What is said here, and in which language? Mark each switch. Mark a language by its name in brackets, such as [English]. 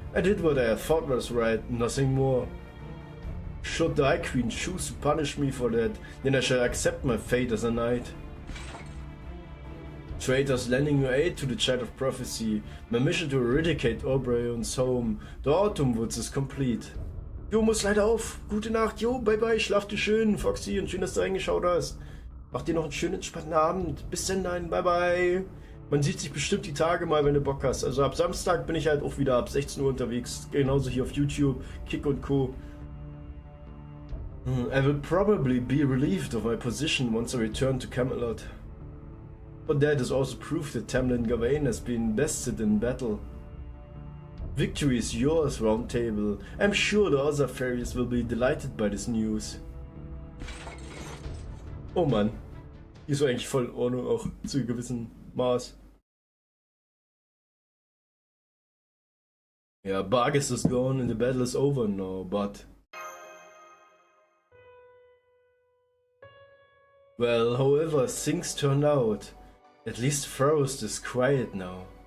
[English] I did what I thought was right, nothing more. Should the Night Queen choose to punish me for that, then I shall accept my fate as a knight. Traitors lending your aid to the Child of Prophecy. My mission to eradicate Oberyn's home, the Autumn Woods, is complete. [German] Jo, muss leider auf. Gute Nacht. Jo, bye bye. Schlaf dir schön, Foxy. Und schön, dass du reingeschaut hast. Mach dir noch einen schönen, entspannten Abend. Bis dann, bye bye. Man sieht sich bestimmt die Tage mal, wenn du Bock hast. Also ab Samstag bin ich halt auch wieder ab 16 Uhr unterwegs. Genauso hier auf YouTube, Kick und Co. [English] I will probably be relieved of my position once I return to Camelot. But that is also proof that Tamlin Gawain has been bested in battle. Victory is yours, Round Table. I'm sure the other fairies will be delighted by this news. [German] Oh Mann. Die ist eigentlich voll in Ordnung, auch zu einem gewissen Maß. [English] Ja, Bargus is gone and the battle is over now, but... Well, however things turned out, at least Forest is quiet now.